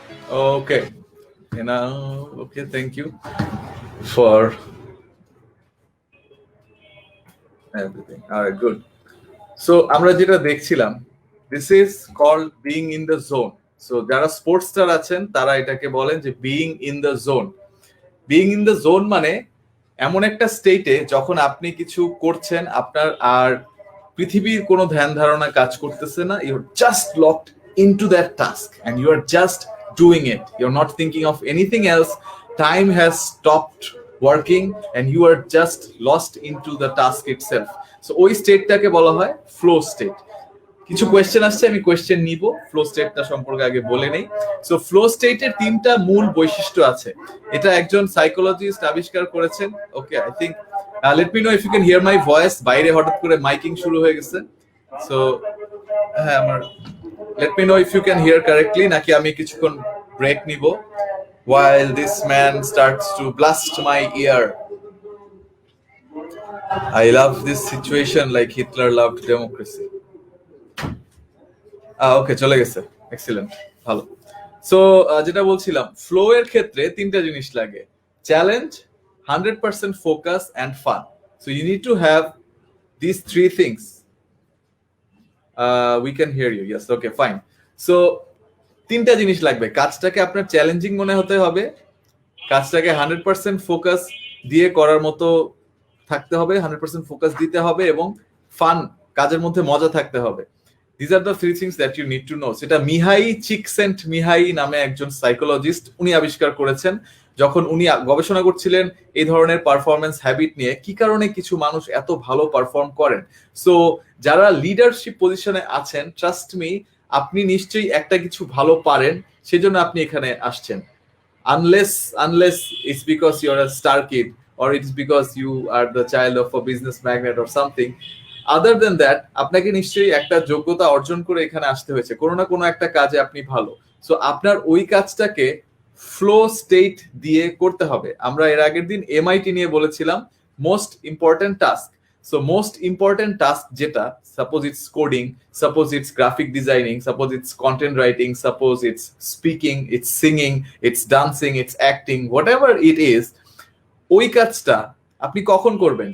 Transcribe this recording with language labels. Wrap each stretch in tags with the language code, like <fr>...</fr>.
<en>Okay. You know, okay, thank you for everything. All right, good. So</en> <bn>আমরা যেটা দেখছিলাম,</bn> <en>this is called being in the zone.</en> <bn>So যারা sports star আছেন তারা এটাকে বলেন যে</bn> <en>being in the zone. Being in the zone</en> <bn>মানে এমন একটা স্টেটে যখন আপনি কিছু করছেন, আপনার আর পৃথিবীর কোনো ধ্যান ধারণা কাজ করতেছে না,</bn> <en>you're just locked into that task and you are just doing it. You're not thinking of anything else. Time has stopped working and you are just lost into the task itself.</en> <bn>So ওই স্টেটটাকে বলা হয় flow state. কিছু question আসছে, আমি question নিব, flow স্টেটটা সম্পর্কে আগে বলে নেই। সো ফ্লো স্টেটের 3টা মূল বৈশিষ্ট্য আছে, এটা একজন সাইকোলজিস্ট আবিষ্কার করেছেন।</bn> <en>Okay, I think let me know if you can hear my voice.</en> <bn>বাইরে হঠাৎ করে মাইকিং শুরু হয়ে গেছে, সো হ্যাঁ, আমার</bn> <en>let me know if you can hear correctly,</en> <bn>নাকি আমি কিছুক্ষণ ব্রেক নিব</bn> <en>while this man starts to blast my ear. I love this situation like Hitler loved democracy.</en> <bn>ওকে, চলে গেছে, এক্সিলেন্ট, ভালো। সো যেটা বলছিলাম, ফ্লো এর ক্ষেত্রে 3টা জিনিস লাগে: challenge, 100% focus and fun.</bn> <en>So you need to have this 3 things. We can hear you, yes, okay, fine.</en> <bn>So 3টা জিনিস লাগবে। কাজটাকে আপনার চ্যালেঞ্জিং মনে হতে হবে, কাজটাকে 100% ফোকাস দিয়ে করার মতো থাকতে হবে, 100% ফোকাস দিতে হবে, এবং ফান, কাজের মধ্যে মজা থাকতে হবে।</bn> <en>These are the three things that you need to know.</en> <bn>সেটা মিহাই চিকসেন্ট মিহাই নামে একজন সাইকোলজিস্ট উনি আবিষ্কার করেছেন যখন উনি গবেষণা করছিলেন এই ধরনের পারফরমেন্স হ্যাবিট নিয়ে, কি কারণে কিছু মানুষ এত ভালো পারফর্ম করেন। সো যারা লিডারশিপ পজিশনে আছেন, ট্রাস্ট মি, আপনি নিশ্চয়ই একটা কিছু ভালো পারেন, সেজন্য আপনি এখানে আসছেন।</bn> <en>Unless it's because you're a star kid or it's because you are the child of a business magnate or something. Other than that,</en> <bn>আপনাকে নিশ্চয়ই একটা যোগ্যতা অর্জন করে এখানে আসতে হয়েছে, কোনো না কোনো একটা কাজে আপনি ভালো। সো আপনার ওই কাজটাকে ফ্লো স্টেট দিয়ে করতে হবে। আমরা এর আগের দিন এমআইটি নিয়ে বলেছিলাম most important task.</bn> <en>so most important task যেটা, suppose it's coding, suppose it's graphic designing, suppose it's content writing, suppose it's speaking, it's singing, it's dancing, it's acting, whatever it is,</en> <bn>ওই কাজটা আপনি কখন করবেন?</bn>